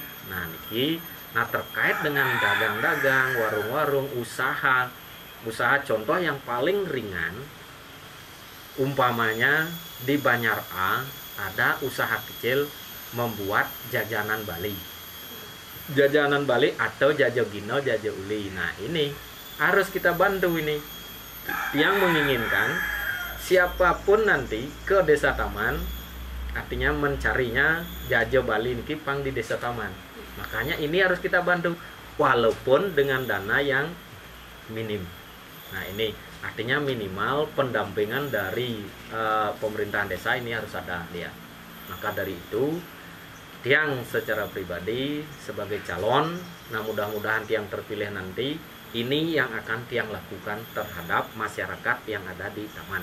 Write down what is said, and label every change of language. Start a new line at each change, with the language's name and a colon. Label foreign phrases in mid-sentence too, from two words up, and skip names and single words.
Indonesian: Nah niki terkait dengan dagang-dagang, warung-warung, usaha contoh yang paling ringan, umpamanya di Banyar A ada usaha kecil membuat jajanan Bali atau jajo gino, jajo uli. Nah ini harus kita bantu ini. Yang menginginkan siapapun nanti ke Desa Taman, artinya mencarinya jajo Bali
Balinese: niki pang
Indonesian: di Desa Taman. Makanya ini harus kita bantu walaupun dengan dana yang minim. Nah ini artinya minimal pendampingan dari pemerintahan desa ini harus ada dia. Maka dari itu tiang secara pribadi sebagai calon, nah mudah-mudahan tiang terpilih nanti ini yang akan tiang lakukan terhadap masyarakat yang ada di taman.